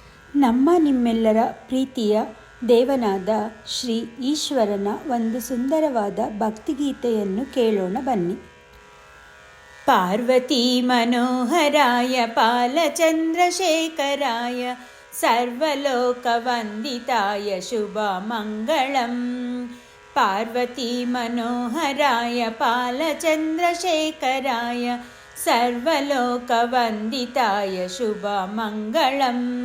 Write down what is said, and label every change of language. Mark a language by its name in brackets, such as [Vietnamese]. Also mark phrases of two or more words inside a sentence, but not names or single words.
[Kannada] ನಮ್ಮ ನಿಮ್ಮೆಲ್ಲರ ಪ್ರೀತಿಯ ದೇವನಾದ ಶ್ರೀ ಈಶ್ವರನ ಒಂದು ಸುಂದರವಾದ ಭಕ್ತಿಗೀತೆಯನ್ನು ಕೇಳೋಣ ಬನ್ನಿ. [Sanskrit] ಪಾರ್ವತಿ ಮನೋಹರಾಯ ಪಾಲಚಂದ್ರಶೇಖರಾಯ ಸರ್ವಲೋಕವಂದಿತಾಯ ಶುಭ ಮಂಗಳಂ. ಪಾರ್ವತಿ ಮನೋಹರಾಯ ಪಾಲಚಂದ್ರಶೇಖರಾಯ ಸರ್ವಲೋಕವಂದಿತಾಯ ಶುಭ ಮಂಗಳಂ.